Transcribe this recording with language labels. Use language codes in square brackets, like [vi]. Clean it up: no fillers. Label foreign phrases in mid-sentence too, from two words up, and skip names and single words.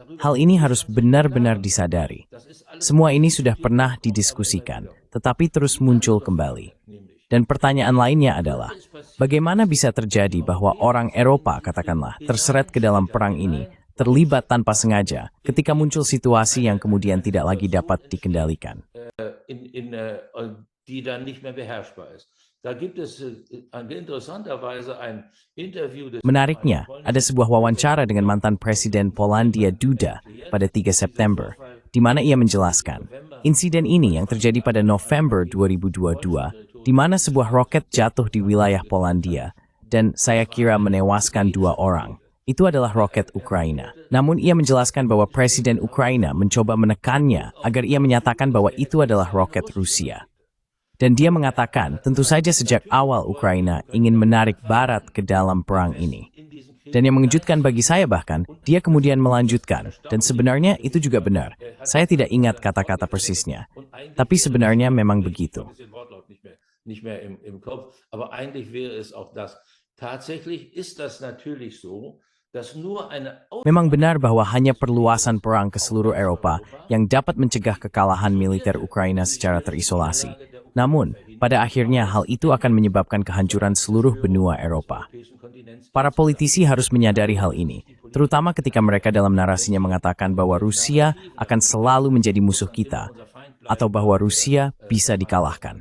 [id] Hal ini harus benar-benar disadari. Semua ini sudah pernah didiskusikan, tetapi terus muncul kembali. Dan pertanyaan lainnya adalah, bagaimana bisa terjadi bahwa orang Eropa, katakanlah, terseret ke dalam perang ini, terlibat tanpa sengaja ketika muncul situasi yang kemudian tidak lagi dapat dikendalikan? [de] Die dann nicht mehr beherrschbar ist. Da gibt es interessanterweise ein Interview des. [id] Menariknya, ada sebuah wawancara dengan mantan Presiden Polandia Duda pada 3 September, di mana ia menjelaskan, insiden ini yang terjadi pada November 2022, di mana sebuah roket jatuh di wilayah Polandia, dan saya kira menewaskan 2 orang. Itu adalah roket Ukraina. Namun ia menjelaskan bahwa Presiden Ukraina mencoba menekannya agar ia menyatakan bahwa itu adalah roket Rusia. Dan dia mengatakan, tentu saja sejak awal Ukraina ingin menarik Barat ke dalam perang ini. Dan yang mengejutkan bagi saya bahkan, dia kemudian melanjutkan, dan sebenarnya itu juga benar. Saya tidak ingat kata-kata persisnya, tapi sebenarnya memang begitu. [de] Nicht mehr im Kopf, aber eigentlich wäre es auch das. Tatsächlich ist das natürlich so, dass nur eine [id] Memang benar bahwa hanya perluasan perang ke seluruh Eropa yang dapat mencegah kekalahan militer Ukraina secara terisolasi. Namun, pada akhirnya hal itu akan menyebabkan kehancuran seluruh benua Eropa. Para politisi harus menyadari hal ini, terutama ketika mereka dalam narasinya mengatakan bahwa Rusia akan selalu menjadi musuh kita, atau bahwa Rusia bisa dikalahkan.